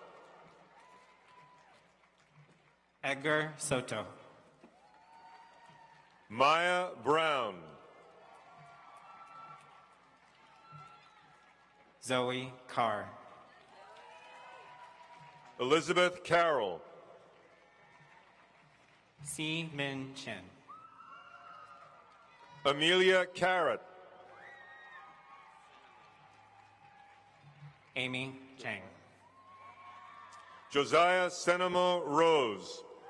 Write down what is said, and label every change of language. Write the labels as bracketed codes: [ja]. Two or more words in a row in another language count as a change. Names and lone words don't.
[en] Edgar Soto. Maya Brown. Zoe Carr. Elizabeth Carroll. Si Min Chin. Amelia Carrot. Amy Chang. Josiah Senemo Rose.